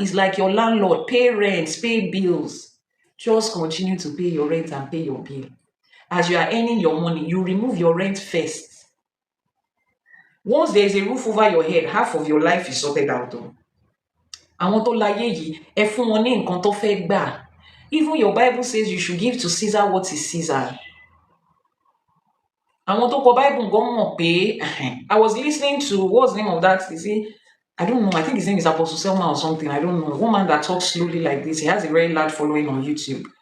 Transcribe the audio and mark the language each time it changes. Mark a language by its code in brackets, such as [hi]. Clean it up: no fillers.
[en] It's like your landlord, pay rent, pay bills. Just continue to pay your rent and pay your bill. As you are earning your money, you remove your rent first. Once there is a roof over your head, half of your life is sorted out. [yo] Àwọn tó láyé yìí, ẹ fún wọn ní nǹkan tó fẹ́ gbà. [en] Even your Bible says you should give to Caesar what is Caesar. [yo] Àwọn tó kọ Bible gan mọ̀ pé, [en] I was listening to, what's the name of that? You see, I don't know, I think his name is Apostle Selma or something, I don't know. One man that talks slowly like this, he has a very large following on YouTube.